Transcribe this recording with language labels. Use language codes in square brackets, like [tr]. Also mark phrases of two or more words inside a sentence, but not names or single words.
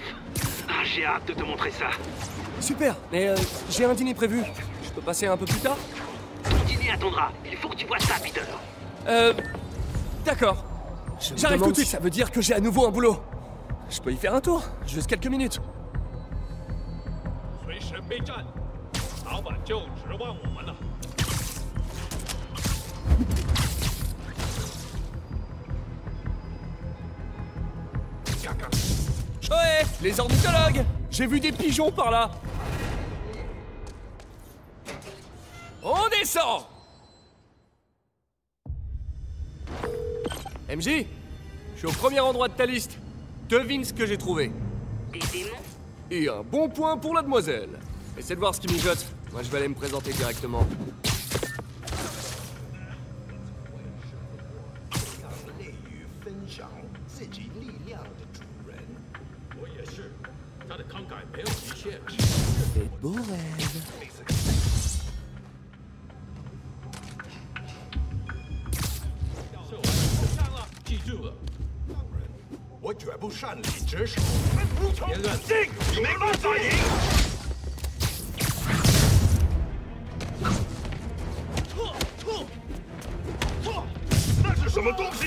[fr] Ah, j'ai hâte de te montrer ça. Super, mais j'ai un dîner prévu. Je peux passer un peu plus tard? Ton dîner attendra. Il faut que tu vois ça, Peter. D'accord. J'arrive tout de suite. Ça veut dire que j'ai à nouveau un boulot. Je peux y faire un tour, juste quelques minutes. [zh] 随时备战，老板就指望我们了。 [fr] Ouais, les ornithologues! J'ai vu des pigeons par là! On descend! MJ, je suis au premier endroit de ta liste. Devine ce que j'ai trouvé. Des démons? Et un bon point pour la demoiselle. Essaie de voir ce qui mijote. Moi, je vais aller me présenter directement. [zh] 他的慷慨没有极限。 [fr] Fais de beaux rêves. [zh] 记住了，我绝不擅离职守。言论你没办法赢。那是什么东西？